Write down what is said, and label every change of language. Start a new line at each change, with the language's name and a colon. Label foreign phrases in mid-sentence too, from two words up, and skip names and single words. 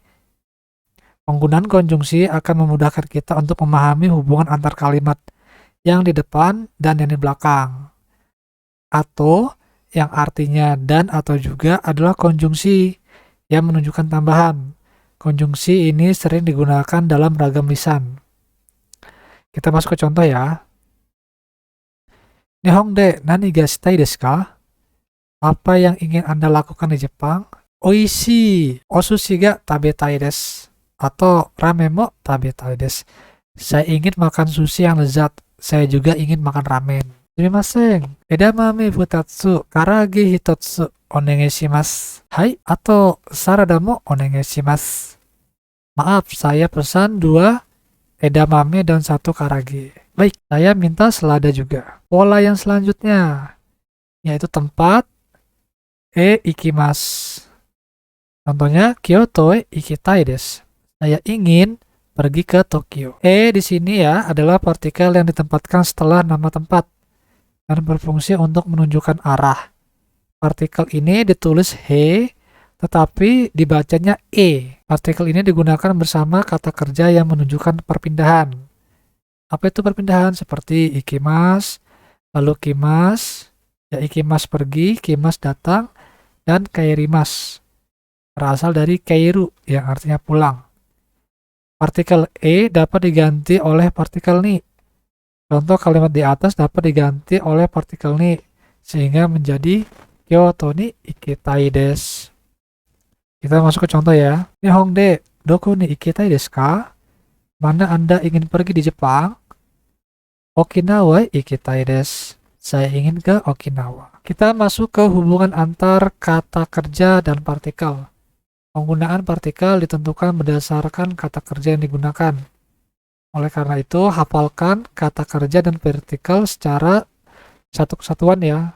Indonesian: Penggunaan konjungsi akan memudahkan kita untuk memahami hubungan antar kalimat yang di depan dan yang di belakang. Atau yang artinya dan atau juga adalah konjungsi yang menunjukkan tambahan. Konjungsi ini sering digunakan dalam ragam lisan. Kita masuk ke contoh ya.
Japanese: 日本で何がしたいですか?
Indonesian: Apa yang ingin Anda lakukan di Jepang?
Japanese: 美味しいお寿司が食べたいです. Atau ラーメンも食べたいです.
Indonesian: Saya ingin makan sushi yang lezat. Saya juga ingin makan ramen.
Japanese: Sumimasen. 枝豆二つ、唐揚げ一つ、お願いします. Hai, atau サラダもお願いします.
Indonesian: Maaf, saya pesan 2 edamame dan 1 karage. Baik, saya minta selada juga. Pola yang selanjutnya, yaitu tempat, ikimasu.
Japanese: Contohnya, 京都行きたいです.
Indonesian: Saya ingin pergi ke Tokyo. Di sini ya adalah partikel yang ditempatkan setelah nama tempat dan berfungsi untuk menunjukkan arah. Partikel ini ditulis he, tetapi dibacanya e. Partikel ini digunakan bersama kata kerja yang menunjukkan perpindahan. Apa itu perpindahan? Seperti ikimas, lalu kimas, ya ikimas pergi, kimas datang, dan kairimas. Berasal dari kairu yang artinya pulang. Partikel e dapat diganti oleh partikel ni. Contoh kalimat di atas dapat diganti oleh partikel ni, sehingga menjadi
Japanese: 京都に行きたいです.
Indonesian: Kita masuk ke contoh ya.
Japanese: 日本でどこに行きたいですか?
Indonesian: Mana Anda ingin pergi di Jepang?
Japanese: 沖縄行きたいです.
Indonesian: Saya ingin ke Okinawa. Kita masuk ke hubungan antar kata kerja dan partikel. Penggunaan partikel ditentukan berdasarkan kata kerja yang digunakan. Oleh karena itu, hafalkan kata kerja dan partikel secara satu kesatuan ya.